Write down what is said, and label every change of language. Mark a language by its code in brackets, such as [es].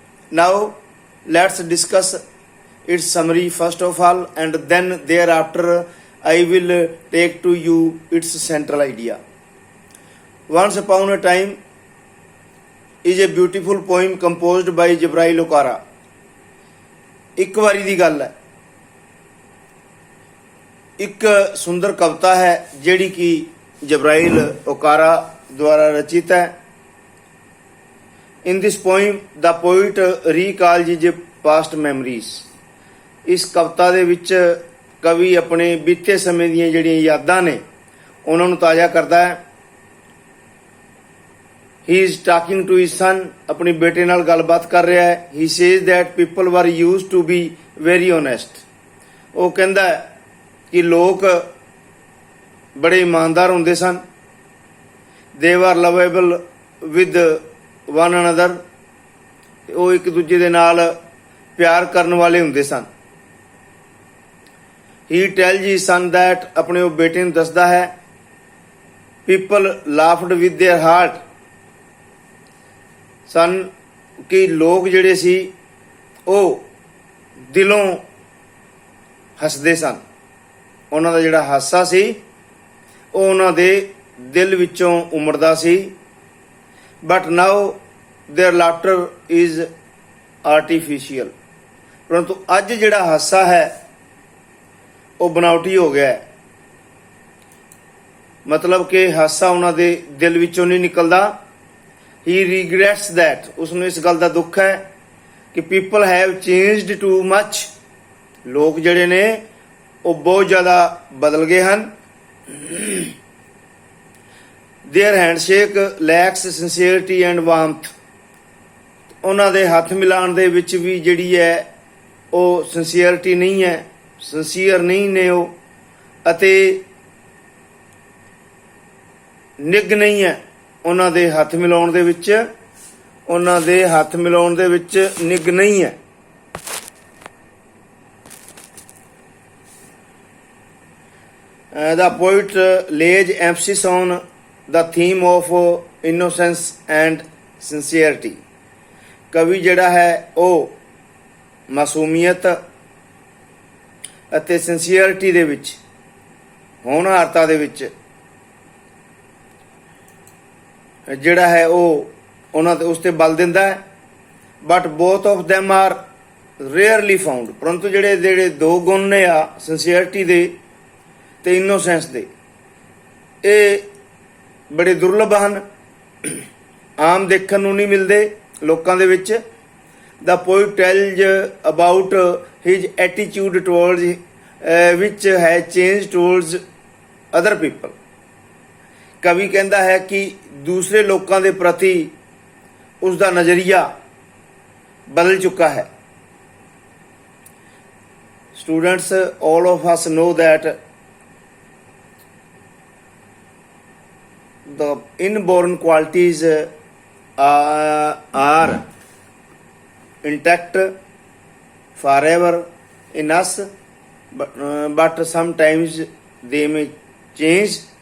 [en] Now let's discuss its summary first of all, and then thereafter I will take to you its central idea. Once Upon a Time is a beautiful poem composed by Jabrail Okara. [pa] ਇੱਕ ਵਾਰੀ ਦੀ ਗੱਲ ਹੈ, ਇੱਕ ਸੁੰਦਰ ਕਵਿਤਾ ਹੈ ਜਿਹੜੀ ਕਿ ਜਬਰਾਇਲ ਓਕਾਰਾ ਦੁਆਰਾ ਰਚਿਤ ਹੈ. [en] In this poem, the poet recalls his past memories. [pa] ਇਸ ਕਵਿਤਾ ਦੇ ਵਿੱਚ ਕਵੀ ਆਪਣੇ ਬੀਤੇ ਸਮੇਂ ਦੀਆਂ ਜਿਹੜੀਆਂ ਯਾਦਾਂ ਨੇ ਉਹਨਾਂ ਨੂੰ ਤਾਜ਼ਾ ਕਰਦਾ ਹੈ. [en] He is talking to his son, [pa] ਆਪਣੀ ਬੇਟੇ ਨਾਲ ਗੱਲਬਾਤ ਕਰ ਰਿਹਾ ਹੈ. [en] He says that people were used to be very honest. [pa] ਉਹ ਕਹਿੰਦਾ ਹੈ ਕਿ ਲੋਕ ਬੜੇ ਇਮਾਨਦਾਰ ਹੁੰਦੇ ਸਨ. [en] They were lovable with one another. [pa] ਉਹ ਇੱਕ ਦੂਜੇ ਦੇ ਨਾਲ ਪਿਆਰ ਕਰਨ ਵਾਲੇ ਹੁੰਦੇ ਸਨ. [en] He tells his son that, [pa] ਆਪਣੇ ਉਹ ਬੇਟੇ ਨੂੰ ਦੱਸਦਾ ਹੈ, [en] people laughed with their heart. [pa] ਸਨ ਕਿ ਲੋਕ ਜਿਹੜੇ ਸੀ ਉਹ ਦਿਲੋਂ ਹੱਸਦੇ ਸਨ. ਉਹਨਾਂ ਦਾ ਜਿਹੜਾ ਹਾਸਾ ਸੀ ਉਹ ਉਹਨਾਂ ਦੇ ਦਿਲ ਵਿੱਚੋਂ ਉਮੜਦਾ ਸੀ. [en] But now their laughter is artificial. [pa] ਪਰੰਤੂ ਅੱਜ ਜਿਹੜਾ ਹਾਸਾ ਹੈ ਉਹ ਬਨਾਵਟੀ ਹੋ ਗਿਆ ਹੈ. ਮਤਲਬ ਕਿ ਹਾਸਾ ਉਹਨਾਂ ਦੇ ਦਿਲ ਵਿੱਚੋਂ ਨਹੀਂ ਨਿਕਲਦਾ. [en] He regrets that. [pa] ਉਸਨੂੰ ਇਸ ਗੱਲ ਦਾ ਦੁੱਖ ਹੈ ਕਿ [en] people have changed too much. [pa] ਲੋਕ ਜਿਹੜੇ ਨੇ ਉਹ ਬਹੁਤ ਜ਼ਿਆਦਾ ਬਦਲ ਗਏ ਹਨ. [en] Their handshake lacks sincerity and warmth. [pa] ਉਹਨਾਂ ਦੇ ਹੱਥ ਮਿਲਾਉਣ ਦੇ ਵਿੱਚ ਵੀ ਜਿਹੜੀ ਹੈ ਉਹ ਸਿੰਸੀਅਰਟੀ ਨਹੀਂ ਹੈ, ਸਿੰਸੀਅਰ ਨਹੀਂ ਨੇ ਉਹ, ਅਤੇ ਨਿੱਘ ਨਹੀਂ ਹੈ ਉਹਨਾਂ ਦੇ ਹੱਥ ਮਿਲਾਉਣ ਦੇ ਵਿੱਚ. ਉਹਨਾਂ ਦੇ ਹੱਥ ਮਿਲਾਉਣ ਦੇ ਵਿੱਚ ਨਿੱਘ ਨਹੀਂ ਹੈ. [en] The poet lays emphasis on the theme of innocence and sincerity. [pa] ਕਵੀ ਜਿਹੜਾ ਹੈ ਉਹ ਮਾਸੂਮੀਅਤ ਅਤੇ ਸਿੰਸੀਅਰਿਟੀ ਦੇ ਵਿੱਚ, ਹੋਣਹਾਰਤਾ ਦੇ ਵਿੱਚ ਜਿਹੜਾ ਹੈ ਉਹ ਉਹਨਾਂ ਤੇ ਉਸ ਤੇ ਬਲ ਦਿੰਦਾ ਹੈ। [en] but both of them are rarely found, [pa] ਪਰੰਤੂ ਜਿਹੜੇ ਜਿਹੜੇ ਦੋ ਗੁਣ ਨੇ ਆ ਸਿੰਸੀਅਰਟੀ ਦੇ ਤੇ ਇਨੋਸੈਂਸ ਦੇ, ਇਹ ਬੜੇ ਦੁਰਲਭ ਹਨ, ਆਮ ਦੇਖਣ ਨੂੰ ਨਹੀਂ ਮਿਲਦੇ ਲੋਕਾਂ ਦੇ ਵਿੱਚ। [en] The poet tells about his attitude towards which has changed towards other people। [pa] ਕਵੀ ਕਹਿੰਦਾ ਹੈ ਕਿ ਦੂਸਰੇ ਲੋਕਾਂ ਦੇ ਪ੍ਰਤੀ ਉਸ ਦਾ ਨਜ਼ਰੀਆ ਬਦਲ ਚੁੱਕਾ ਹੈ। [en] Students, all of us know that the inborn qualities are intact forever in us, but sometimes they may change।